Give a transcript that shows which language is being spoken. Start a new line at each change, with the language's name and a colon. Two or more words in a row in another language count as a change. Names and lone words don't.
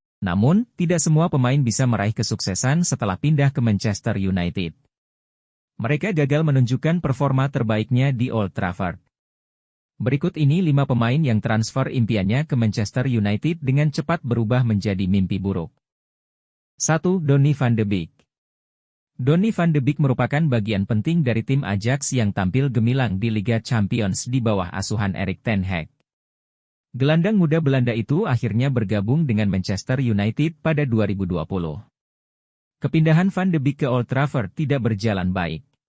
Indonesian: Namun, tidak semua pemain bisa meraih kesuksesan setelah pindah ke Manchester United. Mereka gagal menunjukkan performa terbaiknya di Old Trafford. Berikut ini 5 pemain yang transfer impiannya ke Manchester United dengan cepat berubah menjadi mimpi buruk. 1. Donny van de Beek. Donny van de Beek merupakan bagian penting dari tim Ajax yang tampil gemilang di Liga Champions di bawah asuhan Erik ten Hag. Gelandang muda Belanda itu akhirnya bergabung dengan Manchester United pada 2020. Kepindahan Van de Beek ke Old Trafford tidak berjalan baik.